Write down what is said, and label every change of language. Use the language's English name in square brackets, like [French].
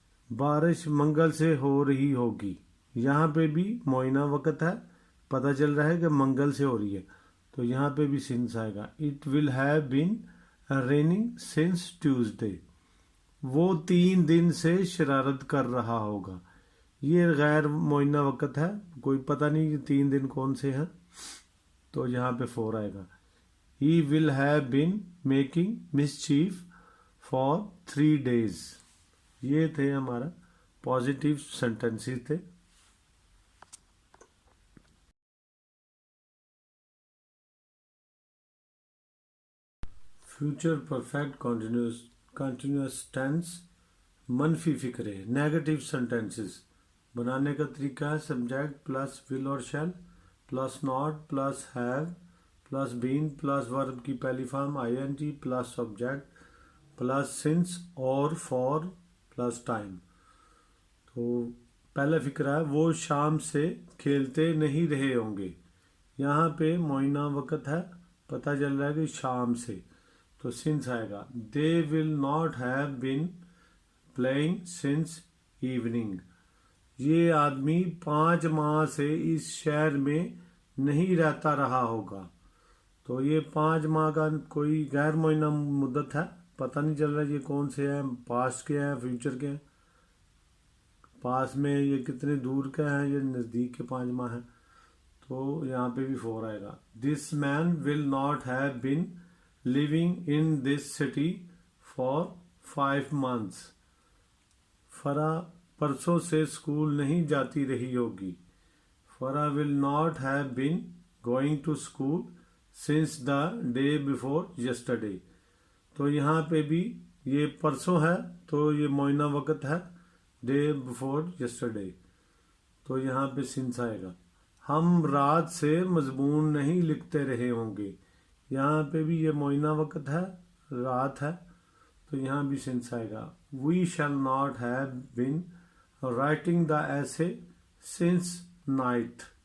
[Urdu] بارش منگل سے ہو رہی ہوگی. یہاں پہ بھی معینہ وقت ہے، پتہ چل رہا ہے کہ منگل سے ہو رہی ہے، تو یہاں پہ بھی سنس آئے گا. [English] It will have been raining since Tuesday. [Urdu] وہ 3 دن سے شرارت کر رہا ہوگا. یہ غیر معینہ وقت ہے، کوئی پتہ نہیں کہ 3 دن کون سے ہیں، تو یہاں پہ فور آئے گا. [English] He will have been making mischief for 3 days. [Urdu] یہ تھے ہمارا پازیٹیو سینٹینسز تھے. فیوچر پرفیکٹ کنٹینیوس ٹینس منفی فقرے نیگیٹو سینٹینسز بنانے کا طریقہ ہے سبجیکٹ پلس ول اور shell plus not plus have plus been plus ورب کی پہلی فارم آئی N جی plus object plus since اور فار پلس ٹائم. تو پہلا فقرہ ہے وہ شام سے کھیلتے نہیں رہے ہوں گے. یہاں پہ معینہ وقت ہے، پتہ چل رہا ہے کہ شام سے، تو سنس آئے گا. [English] They will not have been playing since evening. [Urdu] یہ آدمی 5 ماہ سے اس شہر میں نہیں رہتا رہا ہوگا. تو یہ 5 ماہ کا کوئی غیر معینہ مدت ہے، پتہ نہیں چل رہا یہ کون سے ہیں، پاسٹ کے ہیں فیوچر کے ہیں. پاس میں یہ کتنے دور کے ہیں، یہ نزدیک کے 5 ماہ ہیں، تو یہاں پہ بھی فور آئے گا. [English] This man will not have been living in this city for 5 months. [Urdu] فرا پرسوں سے اسکول نہیں جاتی رہی ہوگی [English] Farah will not have been going to school since the day before yesterday. [Urdu] تو یہاں پہ بھی یہ پرسوں ہے تو یہ معینہ وقت ہے [English] day before yesterday. [Urdu] تو یہاں پہ since آئے گا. ہم رات سے مضمون نہیں لکھتے رہے ہوں گے. یہاں پہ بھی یہ معینہ وقت ہے رات ہے تو یہاں بھی since آئے گا. [English] We shall not have been writing the essay since night.